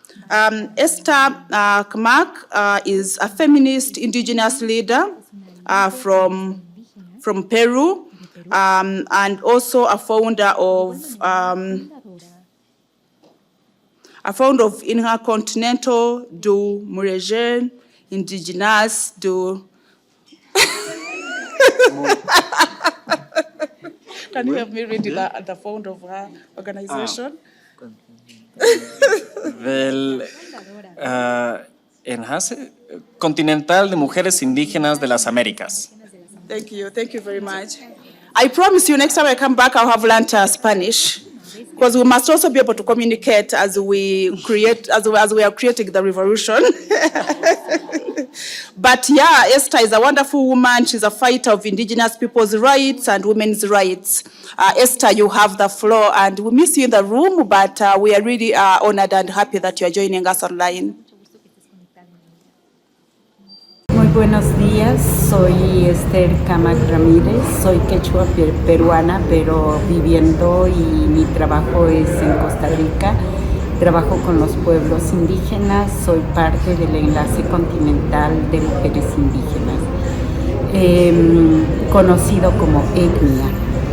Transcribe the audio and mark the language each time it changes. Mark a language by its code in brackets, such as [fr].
[en] Esther Kmak is a feminist indigenous leader from Peru, and also a founder of Intercontinental do Mulher Indigenous do... Can you help me read the founder of her organization? [es] Del Enlace Continental de Mujeres Indígenas de las Américas. [en] Thank you very much. I promise you next time I come back I'll have learned Spanish, because we must also be able to communicate as we are creating the revolution. But yeah, Esther is a wonderful woman. She's a fighter of indigenous people's rights and women's rights. Esther, you have the floor, and we miss you in the room, but we are really honored and happy that you are joining us online. [es] Muy buenos días, soy Esther Kmak Ramírez, soy quechua peruana, pero viviendo y mi trabajo es en Costa Rica. Trabajo con los pueblos indígenas, soy parte del Enlace Continental de Mujeres Indígenas, conocido como ECMIA.